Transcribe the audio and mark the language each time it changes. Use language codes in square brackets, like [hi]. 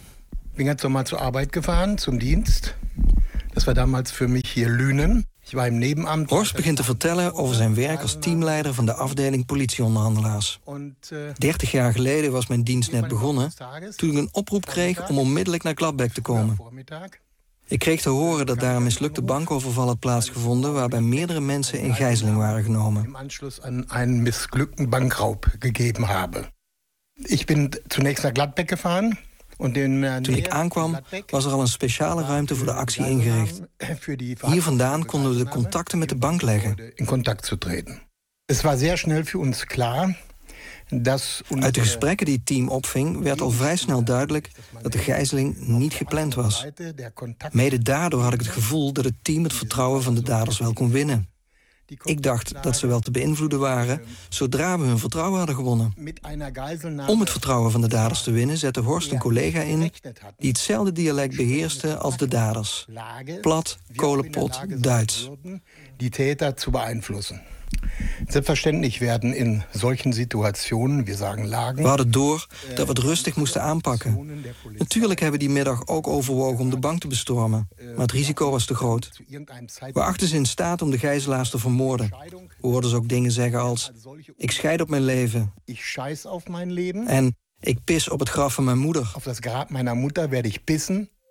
[de] Ich bin ganz normal zur Arbeit gefahren, zum Dienst. Das war damals für mich hier Lünen. Ich war im Nebenamt. [nl] Horst begint te vertellen over zijn werk als teamleider van de afdeling politieonderhandelaars. 30 jaar geleden was mijn dienst net begonnen, toen ik een oproep kreeg om onmiddellijk naar Gladbeck te komen. Ik kreeg te horen dat daar een mislukte bankoverval had plaatsgevonden, waarbij meerdere mensen in gijzeling waren genomen. [de] Im Anschluss an einen missglückten Bankraub gegeben habe. Ich bin zunächst nach Gladbeck gefahren. [nl] Toen ik aankwam, was er al een speciale ruimte voor de actie ingericht. Hier vandaan konden we de contacten met de bank leggen. In contact te treden. Het was zeer snel voor ons klaar. Uit de gesprekken die het team opving, werd al vrij snel duidelijk dat de gijzeling niet gepland was. Mede daardoor had ik het gevoel dat het team het vertrouwen van de daders wel kon winnen. Ik dacht dat ze wel te beïnvloeden waren zodra we hun vertrouwen hadden gewonnen. Om het vertrouwen van de daders te winnen zette Horst een collega in die hetzelfde dialect beheerste als de daders. Plat, kolenpot, Duits. Die täter te beïnvloeden. [de] Selbstverständlich werden in solchen Situationen, wir sagen Lagen. [nl] We hadden door dat we het rustig moesten aanpakken. Natuurlijk hebben we die middag ook overwogen om de bank te bestormen, maar het risico was te groot. We achten ze in staat om de gijzelaars te vermoorden. We hoorden ze ook dingen zeggen als: ik scheid op mijn leven. [de] Ich scheiß auf mein Leben. [nl] En ik pis op het graf van mijn moeder. [de] Auf das Grab meiner Mutter werde ich pissen.